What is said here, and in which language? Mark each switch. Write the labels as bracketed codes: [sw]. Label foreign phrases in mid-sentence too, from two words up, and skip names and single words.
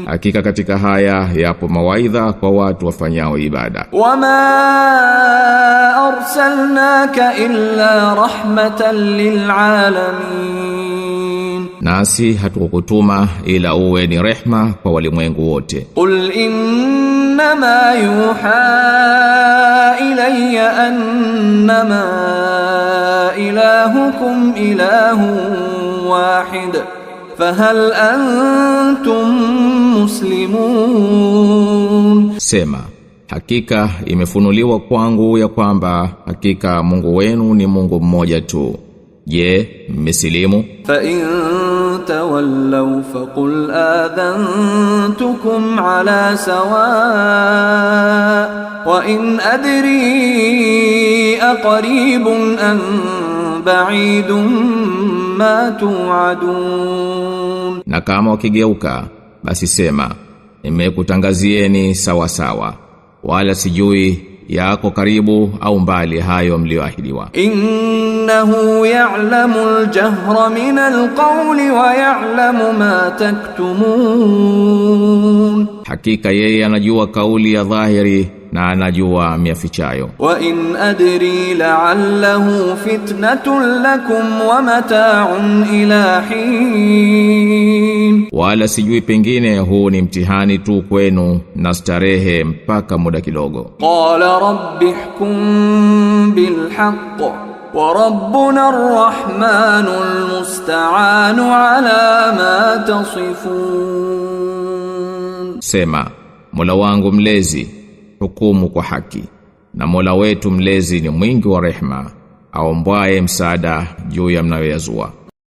[sw] Hakika katika haya yapo mawaidha kwa watu wafanyao ibada. [ar] وما أرسلناك إلا رحمة للعالمين. [sw] Nasi hatukukutuma ila uwe ni rehma kwa walimwengu wote. [ar] قل إنما يوحى إلي أنما إلهكم إله واحد فهل أنتم مسلمون. [sw] Sema, hakika imefunuliwa kwangu ya kwamba hakika Mungu wenu ni Mungu mmoja tu. Je, mmesilimu? [ar] فإن تولوا فقل آذنتكم على سواء وإن أدري أقريب أم بعيد ما توعدون. [sw] Na kama wakigeuka basi sema, nimekutangazieni sawa sawa, wala sijui yako karibu au mbali hayo mlioahidiwa. [ar] إنه يعلم الجهر من القول ويعلم ما تكتمون. [sw] Hakika yeye anajua kauli ya dhahiri na anajua miafichayo. [ar] وإن أدري لعله فتنة لكم ومتاع إلى حين. [sw] Wala sijui pengine huu ni mtihani tu kwenu na starehe mpaka muda kidogo. [ar] قال رب احكم بالحق وربنا الرحمن المستعان على ما تصفون. [sw] Sema, Mola wangu mlezi, hukumu kwa haki, na Mola wetu mlezi ni mwingi wa rehema, aombwaye msaada juu ya mnayoyazua.